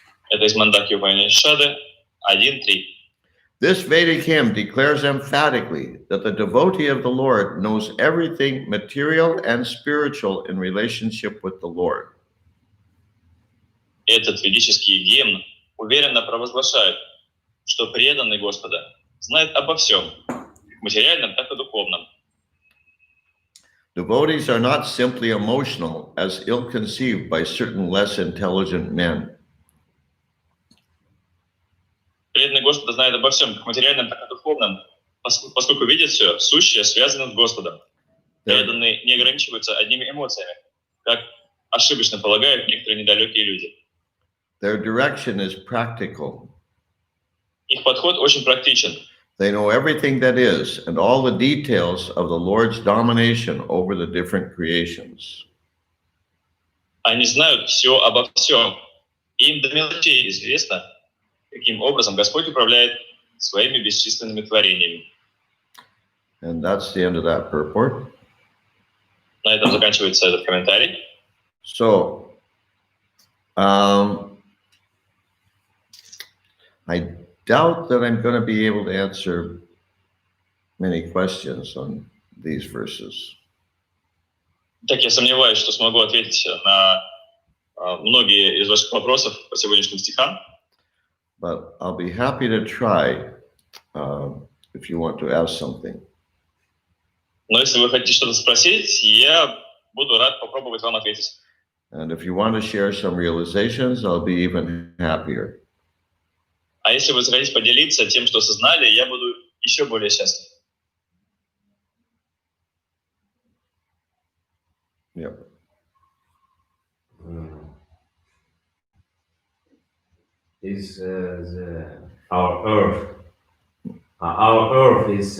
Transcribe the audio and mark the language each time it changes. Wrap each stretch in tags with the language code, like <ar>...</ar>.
<ru>Это из Мандаки Упанишады 1.3.</ru> <en>This Vedic hymn declares emphatically that the devotee of the Lord knows everything material and spiritual in relationship with the Lord.</en> <ru>Этот ведический гимн уверенно провозглашает, что преданный Господа знает обо всем, как материальном, так и духовном.</ru> <en>Devotees are not simply emotional, as ill-conceived by certain less intelligent men.</en> <ru>Преданный Господа знает обо всем, как материальном, так и духовном, поскольку видит все сущее, связанное с Господом. Преданные не ограничиваются одними эмоциями, как ошибочно полагают некоторые недалекие люди.</ru> <en>Their direction is practical.</en> <ru>Их подход очень практичен.</ru> <en>They know everything that is and all the details of the Lord's domination over the different creations.</en> <ru>Они знают все обо всем. Им до мелочей известно, каким образом Господь управляет своими бесчисленными творениями.</ru> <en>And that's the end of that purport.</en> <ru>На этом заканчивается этот комментарий.</ru> <en>So, I doubt that I'm going to be able to answer many questions on these verses.</en> <ru>Так, я сомневаюсь, что смогу ответить на многие из ваших вопросов по сегодняшним стихам.</ru> <en>But I'll be happy to try if you want to ask something.</en> <ru>Но если вы хотите что-то спросить, я буду рад попробовать вам ответить.</ru> <en>And if you want to share some realizations, I'll be even happier.</en> <ru>А если вы захотите поделиться тем, что осознали, я буду еще более счастлив.</ru> <en>Yep. Is our Earth? Our Earth is</en>